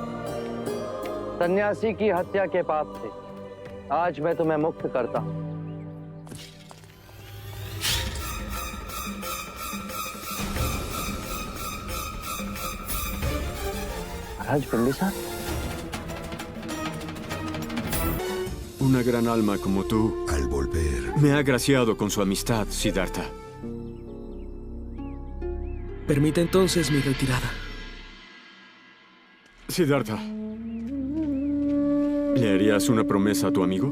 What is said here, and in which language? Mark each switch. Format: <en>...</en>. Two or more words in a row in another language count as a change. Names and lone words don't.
<hi>सन्यासी की हत्या के पाप से आज मैं तुम्हें मुक्त करता हूं। महाराज बिंबिसार,</hi> <es>Una gran alma como tú Al volver, me ha agraciado con su amistad, Siddhartha. Permita entonces mi retirada. Siddhartha, ¿le harías una promesa a tu amigo?</es>